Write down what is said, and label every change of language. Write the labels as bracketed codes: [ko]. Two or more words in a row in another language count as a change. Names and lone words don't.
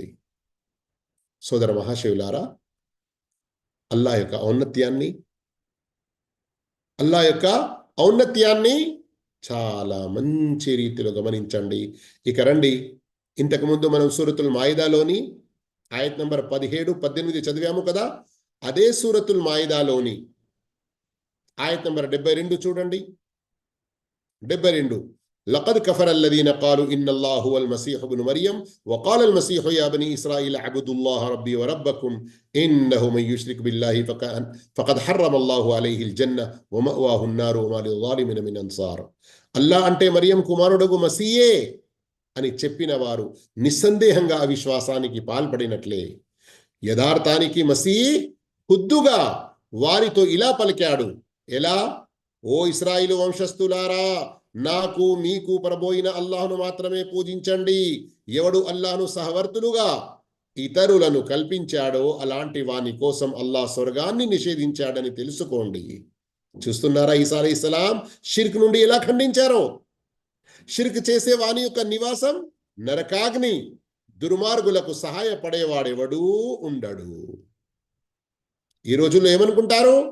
[te] సోదర మహాశివులారా, అల్లాహ్ యొక్క ఔన్నత్యాన్ని చాలా మంచి రీతిలో గమనించండి. ఇక రండి, ఇంతకుముందు మనం సూరతుల్ మాయిదాలోని ఆయత్ నంబర్ 17, 18 చదివాము కదా. అదే సూరతుల్ మాయిదాలోని ఆయత్ నంబర్ 72 చూడండి. [ar] 72 لقد كفر الذين قالوا إن الله هو المسيح ابن مريم وقال المسيح يا بني إسرائيل اعبدوا الله ربي وربكم إنه من يشرك بالله فقد حرم الله عليه الجنة ومأواه النار وما للظالمين من أنصار الله [te] అంటే మరియం కుమారుడగు మసీయే అని చెప్పిన వారు నిస్సందేహంగా అవిశ్వాసానికి పాల్పడినట్లే యథార్థానికి మసీహ్ ఖుద్దుగా వారితో ఇలా పలికాడు ఎలా ఓ ఇశ్రాయేలు వంశస్థులారా నాకు మీకు ప్రభోయిన అల్లాహ్ను మాత్రమే పూజించండి ఎవడు అల్లాహ్ను సహవర్తులుగా ఇతరులను కల్పించాడో అలాంటి వాని కోసం అల్లాహ్ స్వర్గాన్ని నిషేధించాడని తెలుసుకోండి చూస్తున్నారా ఈసా అలైహిస్సలాం షిర్క్ నుండి ఎలా ఖండించారో షిర్క్ చేసే వాని యొక్క నివాసం నరకాగ్ని దుర్మార్గులకు సహాయపడేవాడెవడూ ఉండడు ఈ రోజుల్లో ఏమనుకుంటారు